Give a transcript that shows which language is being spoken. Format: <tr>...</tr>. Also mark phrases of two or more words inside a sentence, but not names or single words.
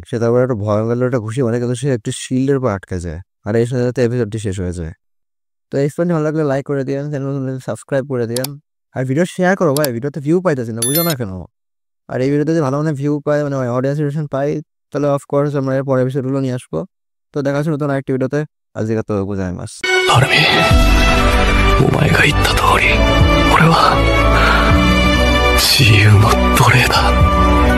<bn>সে তারপর একটা ভয়ঙ্কর একটা ঘুষি মানে কিন্তু সে একটি শিল্ডের উপর আটকে যায়, আর এই সাথে সাথে এপিসোডটি শেষ হয়ে যায়। তো এই স্টোরি ভালো লাগলে লাইক করে দিয়েন,</bn> <en>channel subscribe</en> <bn>করে দিয়েন, আর</bn> <en>video share</en> <bn>করো ভাই, ভিডিওতে ভিউ পাইতেছি না বুঝো না কেন। আর এই ভিডিওতে যদি ভালো মানে ভিউ পাই মানে</bn> <en>audience relation</en> <bn>পাই তাহলে</bn> <en>of course</en> <bn>আমরা এর পরের এপিসোডগুলো নিয়ে আসবো। তো দেখা হচ্ছে নতুন আরেকটি ভিডিওতে। আজকে তো গোজাই মাস।</bn> <ja>アルミ、お前が言った通り、俺は自由の奴隷だ。</ja>